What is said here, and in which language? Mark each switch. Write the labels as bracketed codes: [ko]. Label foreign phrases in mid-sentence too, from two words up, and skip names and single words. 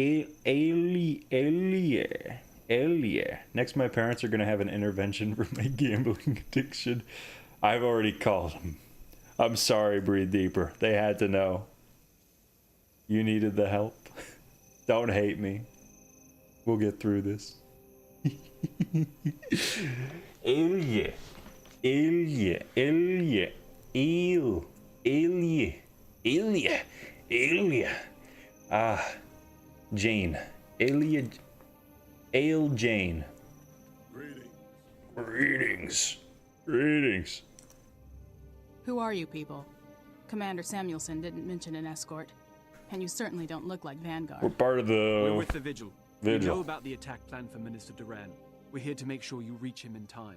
[en] Next, my parents are gonna have an intervention for my gambling addiction. I've already called them. I'm sorry, Breathe Deeper. They had to know. You needed the help. Don't hate me. We'll get through this. Ilya. Ilya. Ilya. Il. Ilya. Ilya. Ilya. Ah. Jane. Ilya. Ale Jane. Greetings. Greetings. Who are you people? Commander Samuelson didn't mention an escort. And you certainly don't look like Vanguard. We're part of the... We're with the Vigil. Vigil. We know about the attack plan for Minister Duran. We're here to make sure you reach him in time.